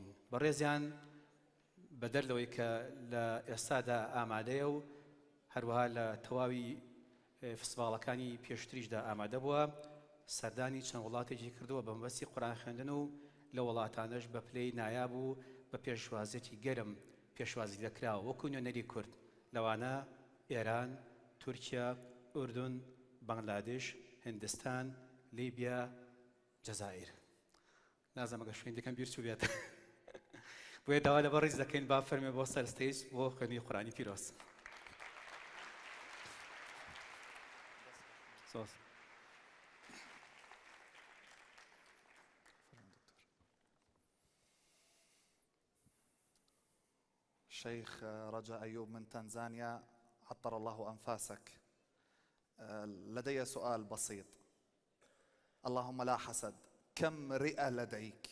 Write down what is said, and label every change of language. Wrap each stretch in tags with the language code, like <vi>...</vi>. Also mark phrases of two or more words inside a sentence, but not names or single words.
<ckb>بەڕێزیان بەدەر لەوەی کە لە ئێستادا ئامادەیە و هەروەها لە تەواوی فستیڤاڵەکانی پێشتریشدا ئامادە بووە، سەردانی چەند وڵاتێکی کردووە بە مەبەستی قورئان خوێندن و لە وڵاتانەش بە پلەی نایاب و بە پێشوازێکی گەرم پێشوازی دەکراوە وەکو نوێنەری کورد، لەوانە ئێران، تورکیا، ئوردون، بەنگلادێش، هیندستان، لیبیا، جەزائیر. نازانم ئەگەر شوێن دەکەم بیر چوو بێت. بۆیە داوا لە بەڕێز دەکەین با فەرمێ بۆ سەر ستەیج بۆ خوێندنی قورئانی پیرۆز.</ckb> <ar>أستاذ. شيخ رجاء أيوب من تنزانيا، عطر الله أنفاسك. لدي سؤال بسيط. اللهم لا حسد، كم رئة لديك؟</ar>